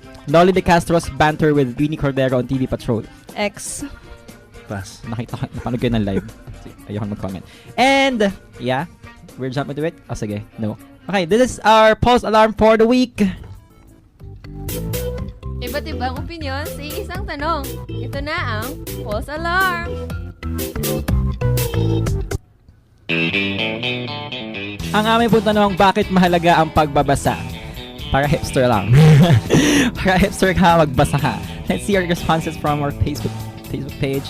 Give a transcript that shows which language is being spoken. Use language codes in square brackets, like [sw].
[en] Nolly De Castro's banter with Winnie Cordero on TV Patrol. X. Pass. [tl] Napanood ko yun ng live. Ayoko mag-comment. [en] And, yeah, we're jumping to it. Oh, sige, no. Okay, this is our pulse alarm for the week. [tl] Iba't ibang opinion sa isang tanong. Ito na ang Pulse Alarm. Ang aming pong tanong, bakit mahalaga ang pagbabasa? Para hipster lang. Para hipster ka, magbasa ka. [en] Let's see our responses from our Facebook page.